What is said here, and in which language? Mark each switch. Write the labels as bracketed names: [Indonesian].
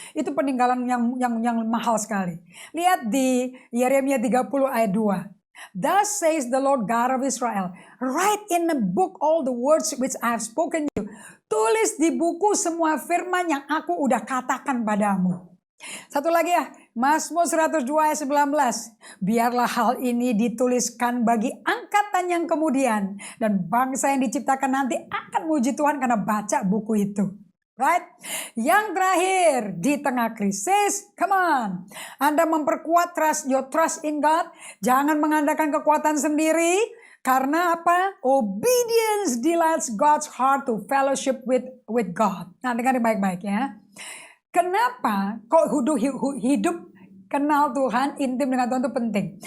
[Indonesian] Itu peninggalan yang mahal sekali. Lihat di Yeremia 30 ayat 2. [English] Thus says the Lord God of Israel, write in a book all the words which I have spoken to you. [Indonesian] Tulis di buku semua firman yang aku udah katakan padamu. Satu lagi ya, Mazmur 102 ayat 19. Biarlah hal ini dituliskan bagi angkatan yang kemudian, dan bangsa yang diciptakan nanti akan muji Tuhan karena baca buku itu. [English] Right? [Indonesian] Yang terakhir, di tengah krisis, [English] come on. [Indonesian] Anda memperkuat [English] your trust in God. [Indonesian] Jangan mengandalkan kekuatan sendiri. Karena apa? [English] Obedience delights God's heart to fellowship with God. [Indonesian] Nah, dengar baik-baik ya. Kenapa kok hidup kenal Tuhan, intim dengan Tuhan itu penting?